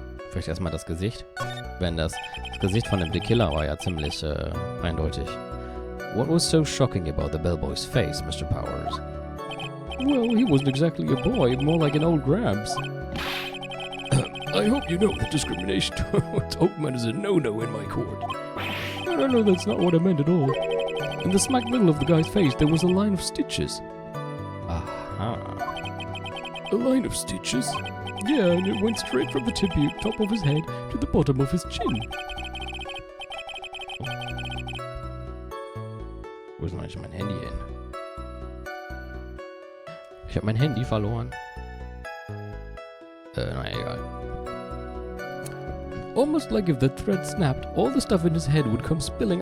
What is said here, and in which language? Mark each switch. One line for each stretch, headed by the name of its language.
German: Vielleicht erstmal das Gesicht. Wenn das Gesicht von dem The Killer war ja ziemlich eindeutig.
English: What was so shocking about the bellboy's face, Mr. Powers? Well, he wasn't exactly a boy, more like an old Gramps. I hope you know that discrimination towards old men is a no-no in my court. No, that's not what I meant at all. In the smack middle of the guy's face, there was a line of stitches. Aha. A line of stitches? Yeah, and it went straight from the top of his head to the bottom of his chin.
German: Wo ist eigentlich mein Handy hin? Ich habe mein Handy verloren. Naja, egal.
English: Almost like if the thread snapped, all the stuff in his head would come spilling.